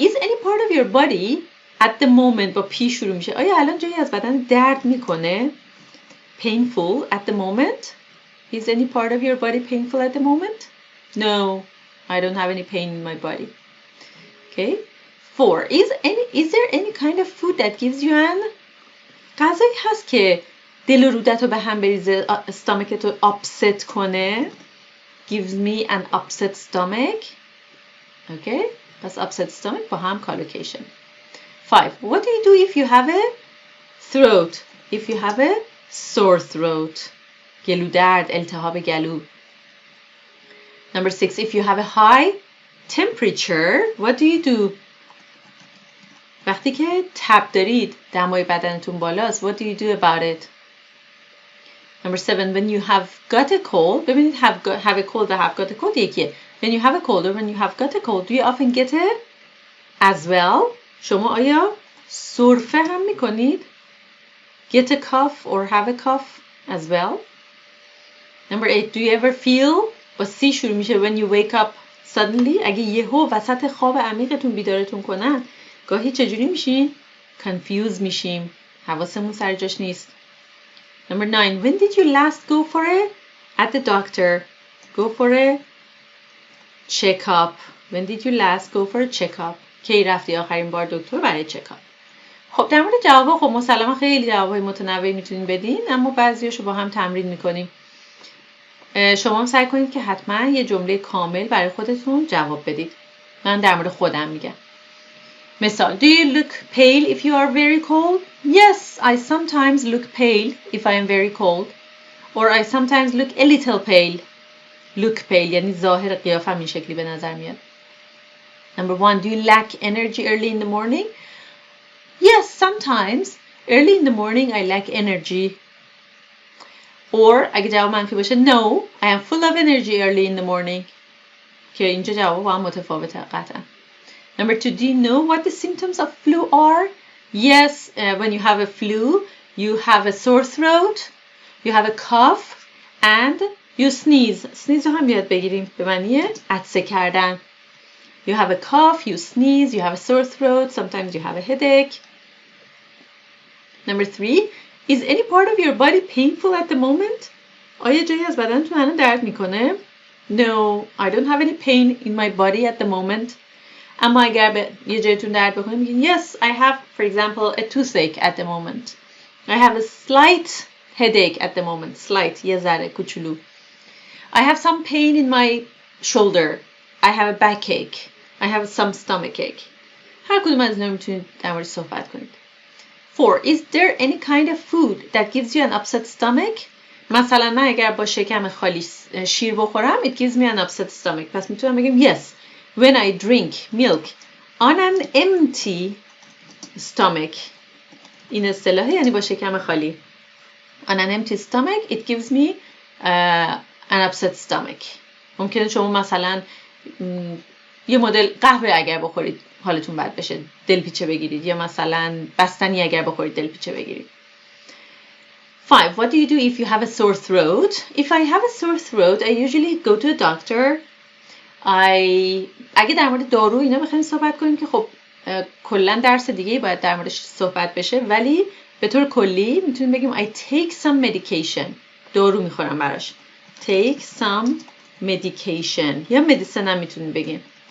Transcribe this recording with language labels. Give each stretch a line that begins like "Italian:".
English: Is any part of your body at the moment
Persian: با پی شروع میشه. آیا الان جایی از بدن درد میکنه؟
English: Painful at the moment. Is any part of your body painful at the moment? No, I don't have any pain in my body. Okay. 4. Is there any kind of food that gives you an
Persian: غذایی هست که دل و رودت رو به هم بریزه، استامکت رو upset کنه.
English: Gives me an upset stomach. Okay.
Persian: پس
English: upset stomach
Persian: با هم collocation.
English: 5. What do you do if you have a throat? If you have a sore throat.
Persian: گلو درد، التهاب گلو.
English: Number 6. If you have a high temperature, what do you do?
Persian: وقتی که تب دارید، دمای بدنتون بالاست,
English: what do you do about it? Number 7. When you have got a cold,
Persian: ببینید
English: have a cold و have got a cold
Persian: یکیه.
English: When you have a cold or when you have got a cold, do you often get it as well?
Persian: شما آیا سرفه هم میکنید؟
English: Get a cough or have a cough as well? Number 8. Do you ever feel
Persian: با سی شروع میشه
English: when you wake up suddenly؟
Persian: اگه یهو وسط خواب عمیقتون بیدارتون کنن گاهی چجوری میشین؟ confused میشیم، حواسمون سر جاش نیست.
English: Number 9. When did you last go for at the doctor? Go for a checkup. When did you last go for a checkup?
Persian: کی رفتی آخرین بار دکتر برای چکاپ؟ خب در مورد جوابا خب مسلما خیلی جوابای متنوعی میتونین بدین اما بعضیاشو با هم تمرین میکنیم. شما هم سعی کنید که حتما یه جمله کامل برای خودتون جواب بدید. من در مورد خودم میگم.
English: مثال Do you look pale if you are very cold? Yes, I sometimes look pale if I am very cold. Or I sometimes look a little pale. Look pale
Persian: یعنی ظاهر قیافم این شکلی به نظر میاد.
English: Number 1. Do you lack energy early in the morning? Yes, sometimes. Early in the morning I lack energy. Or
Persian: اگه جواب منفی باشه
English: No, I am full of energy early in the morning.
Persian: که اینجا جواب با هم متفاوته قطعا.
English: Number 2. Do you know what the symptoms of flu are? Yes, when you have a flu, you have a sore throat, you have a cough, and you sneeze.
Persian: Sneeze رو هم یاد بگیریم به معنی عطسه کردن.
English: You have a cough, you sneeze, you have a sore throat, sometimes you have a headache. Number 3. Is any part of your body painful at the moment?
Persian: آیا جایی از بدنتون الان درد میکنه؟
English: No, I don't have any pain in my body at the moment.
Persian: اما اگر به یه جایتون درد بکنه میگین
English: Yes, I have, for example, a toothache at the moment. I have a slight headache at the moment.
Persian: Slight, یه ذره کوچولو.
English: I have some pain in my shoulder. I have a backache. I have some stomachache.
Persian: هر کدوم از اینا میتونید در مورد صحبت کنید.
English: 4. Is there any kind of food that gives you an upset stomach?
Persian: مثلا من اگر با شکم خالی شیر بخورم
English: it gives me an upset stomach.
Persian: پس میتونم بگم
English: Yes, when I drink milk on an empty stomach.
Persian: این اصطلاح یعنی با شکم خالی.
English: On an empty stomach it gives me an upset stomach.
Persian: ممکنه شما مثلا یه مدل قهوه اگر بخورید حالتون بد بشه دلپیچه بگیرید یا مثلا بستنی اگر بخورید دلپیچه بگیرید.
English: 5. What do you do if you have a sore throat? If I have a sore throat, I usually go to a doctor.
Persian: اگه در مورد دارو اینا بخوایم صحبت کنیم که خب کلا درس دیگه باید در موردش صحبت بشه، ولی به طور کلی میتونیم بگیم
English: I take some medication.
Persian: دارو میخورم براش.
English: Take some medication.
Persian: یا medicine هم میتونیم بگیم.